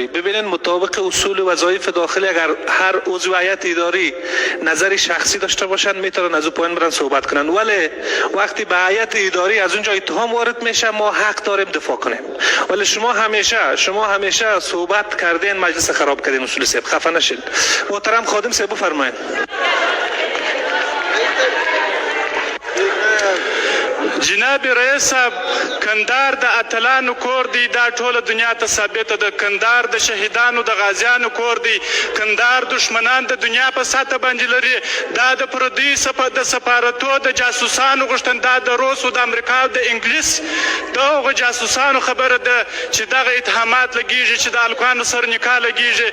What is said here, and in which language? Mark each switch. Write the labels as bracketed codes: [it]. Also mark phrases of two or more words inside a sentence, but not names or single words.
[fa] ببینید مطابق اصول وظایف داخلی اگر هر عضو هیئت اداری نظر شخصی داشته باشند میتونن از او پایین برن صحبت کنن، ولی وقتی به هیئت اداری از اونجا اتهام وارد میشه ما حق داریم دفاع کنیم. ولی شما همیشه صحبت کردین مجلس خراب کردین. اصولی صاحب خفه نشید. محترم خادم صاحب بفرمایید. [ps] جناب رئیس صاحب کندهار د اتلانو کور دی. دا ټوله دنیا ته ثابته ده. کندهار د شهیدانو د غازیانو کور دی. کندهار دشمنان د دنیا په سطح باندې لري. دا د پردي د سفارتو د جاسوسانو غوښتن، دا د روس او د امریکا او د انګلیس د هغو جاسوسانو خبره ده چې دغه اتهامات لګیږي چې د هلکانو سره نکاح لګیږي.